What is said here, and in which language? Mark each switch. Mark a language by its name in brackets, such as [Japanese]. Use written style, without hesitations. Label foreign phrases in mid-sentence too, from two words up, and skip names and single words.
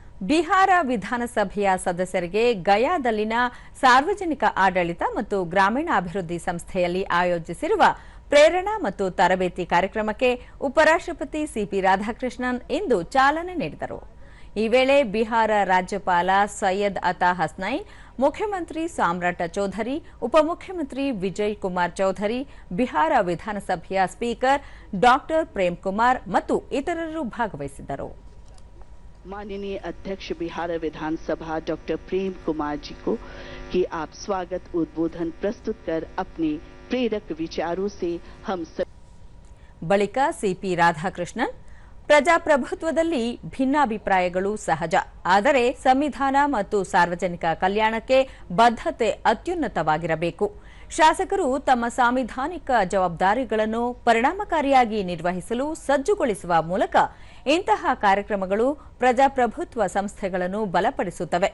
[Kannada] ಬಿಹಾರ ವಿಧಾನಸಭೆಯ ಸದಸ್ಯರಿಗೆ ಗಯಾದಲ್ಲಿನ ಸಾರ್ವಜನಿಕ ಆಡಳಿತ ಮತ್ತು ಗ್ರಾಮೀಣಾಭಿವೃದ್ಧಿ ಸಂಸ್ಥೆಯಲ್ಲಿ ಆಯೋಜಿಸಿರುವ ಪ್ರೇರಣಾ ಮತ್ತು ತರಬೇತಿ ಕಾರ್ಯಕ್ರಮಕ್ಕೆ ಉಪರಾಷ್ಟ್ರಪತಿ ಸಿಪಿ ರಾಧಾಕೃಷ್ಣನ್ ಇಂದು ಚಾಲನೆ ನೀಡಿದರು. ಈ ವೇಳೆ ಬಿಹಾರ ರಾಜ್ಯಪಾಲ ಸೈಯದ್ ಅತಾ ಹಸ್ನೈನ್, ಮುಖ್ಯಮಂತ್ರಿ ಸಾಮ್ರಾಟ ಚೌಧರಿ, ಉಪಮುಖ್ಯಮಂತ್ರಿ ವಿಜಯ್ ಕುಮಾರ್ ಚೌಧರಿ, ಬಿಹಾರ ವಿಧಾನಸಭೆಯ [English] speaker doctor [Kannada] ಪ್ರೇಮ್ ಕುಮಾರ್ ಮತ್ತು ಇತರರು ಭಾಗವಹಿಸಿದ್ದರು. [Hindi] माननीय अध्यक्ष बिहार विधानसभा डॉक्टर प्रेम कुमार जी को कि आप स्वागत उद्बोधन प्रस्तुत कर अपने प्रेरक विचारों से हम [Kannada] ಬಳಿಕ ಸಿಪಿ ರಾಧಾಕೃಷ್ಣನ್, ಪ್ರಜಾಪ್ರಭುತ್ವದಲ್ಲಿ ಭಿನ್ನಾಭಿಪ್ರಾಯಗಳು ಸಹಜ, ಆದರೆ ಸಂವಿಧಾನ ಮತ್ತು ಸಾರ್ವಜನಿಕ ಕಲ್ಯಾಣಕ್ಕೆ ಬದ್ಧತೆ ಅತ್ಯುನ್ನತವಾಗಿರಬೇಕು. ಶಾಸಕರು ತಮ್ಮ ಸಾಂವಿಧಾನಿಕ ಜವಾಬ್ದಾರಿಗಳನ್ನು ಪರಿಣಾಮಕಾರಿಯಾಗಿ ನಿರ್ವಹಿಸಲು ಸಜ್ಜುಗೊಳಿಸುವ ಮೂಲಕ ಇಂತಹ ಕಾರ್ಯಕ್ರಮಗಳು ಪ್ರಜಾಪ್ರಭುತ್ವ ಸಂಸ್ಥೆಗಳನ್ನು ಬಲಪಡಿಸುತ್ತವೆ.